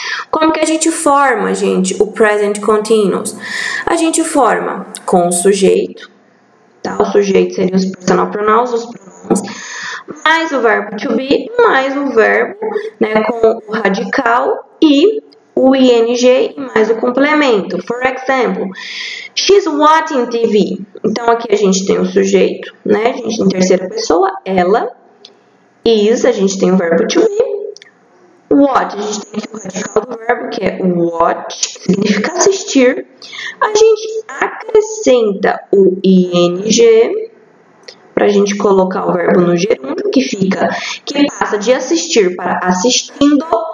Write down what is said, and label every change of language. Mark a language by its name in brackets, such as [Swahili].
[Portuguese] Como que a gente forma, gente, o present continuous? A gente forma com o sujeito, tá? O sujeito seria os personal pronouns, os pronomes, mais o verbo to be, mais o verbo, né, com o radical e o ing e mais o complemento. [English] For example, she's watching TV. [Portuguese] Então, aqui a gente tem o sujeito, né? A gente tem terceira pessoa, ela. Is, a gente tem o verbo to be. Watch, a gente tem aqui o radical do verbo, que é watch, que significa assistir. A gente acrescenta o ing para a gente colocar o verbo no gerúndio, que passa de assistir para assistindo.